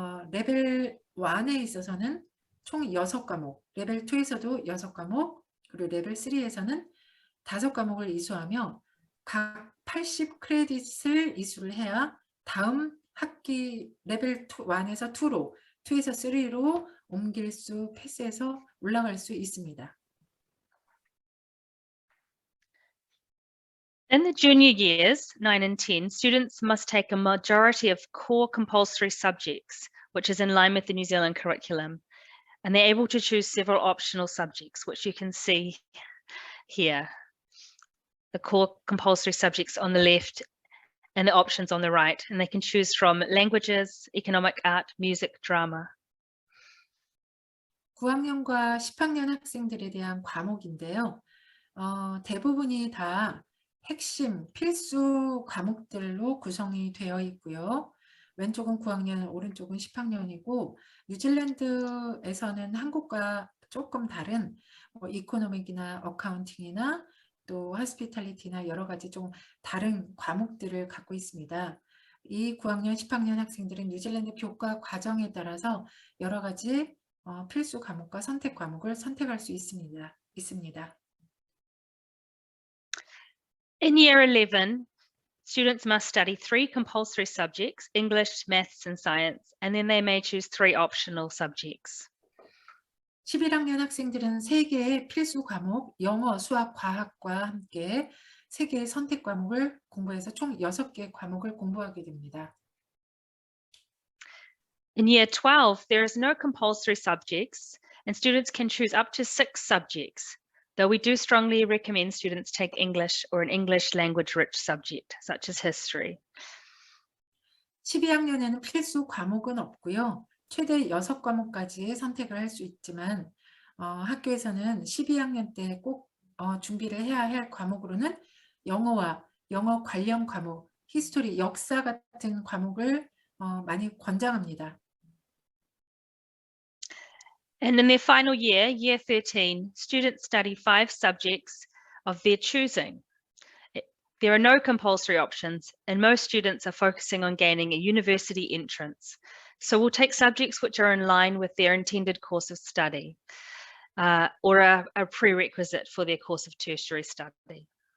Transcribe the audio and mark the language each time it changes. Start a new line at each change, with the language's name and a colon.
Korean: 레벨 1에 있어서는 총 6과목, 레벨 2에서도 6과목, 그리고 레벨 3에서는 5과목을 이수하며 각 80 크레딧을 이수를 해야 다음 학기 레벨 1에서 2로, 2에서 3로 옮길 수, 패스해서 올라갈 수 있습니다.
English: In the junior years, 9 and 10, students must take a majority of core compulsory subjects, which is in line with the New Zealand curriculum. And they're able to choose several optional subjects, which you can see here. The core compulsory subjects on the left and the options on the right. And they can choose from languages, economic, art, music, drama.
Korean: 9학년과 10학년 학생들에 대한 과목인데요. 대부분이 다 핵심 필수 과목들로 구성이 되어 있고요. 왼쪽은 9학년, 오른쪽은 10학년이고 뉴질랜드에서는 한국과 조금 다른 이코노믹이나 어카운팅이나 또 호스피탈리티나 여러 가지 좀 다른 과목들을 갖고 있습니다. 이 9학년, 10학년 학생들은 뉴질랜드 교과 과정에 따라서 여러 가지 필수 과목과 선택 과목을 선택할 수 있습니다.
English: In year 11, students must study 3 compulsory subjects, English, maths, and science, and then they may choose 3 optional subjects.
Korean: 11학년 학생들은 3개의 필수 과목, 영어, 수학, 과학과 함께 3개의 선택 과목을 공부해서 총 6개 과목을 공부하게 됩니다.
English: In year 12, there is no compulsory subjects, and students can choose up to 6 subjects, though we do strongly recommend students take English or an English language rich subject, such as history.
Korean: 12학년에는 필수 과목은 없고요. 최대 6과목까지의 선택을 할 수 있지만 학교에서는 12학년 때 꼭 준비를 해야 할 과목으로는 영어와 영어 관련 과목, 히스토리, 역사 같은 과목을 많이 권장합니다.
English: And in their final year, year 13, students study 5 subjects of their choosing. There are no compulsory options, and most students are focusing on gaining a university entrance. So we'll take subjects which are in line with their intended course of study, or a prerequisite for their course of tertiary study.